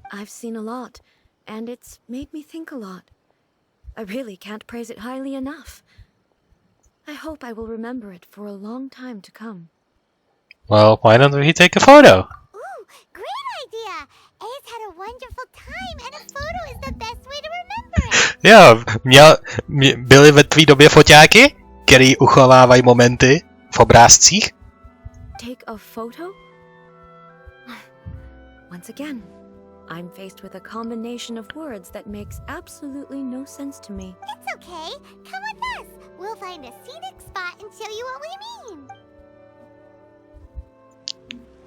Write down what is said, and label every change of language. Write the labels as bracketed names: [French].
[English] I've seen a lot, and it's made me think a lot. I really can't praise it highly enough. I hope I will remember it for a long time to come. Well, why don't we take a photo? Ooh, great idea! Ace had a wonderful time, and a photo is the best way to remember it. [Czech] Jo, byly ve tvý době foťáky, který uchovávají momenty v obrázcích? [English] Take a photo? Once again, I'm faced with a combination of words that makes absolutely no sense to me. It's okay. Come with us. We'll find a scenic spot and show you what we mean.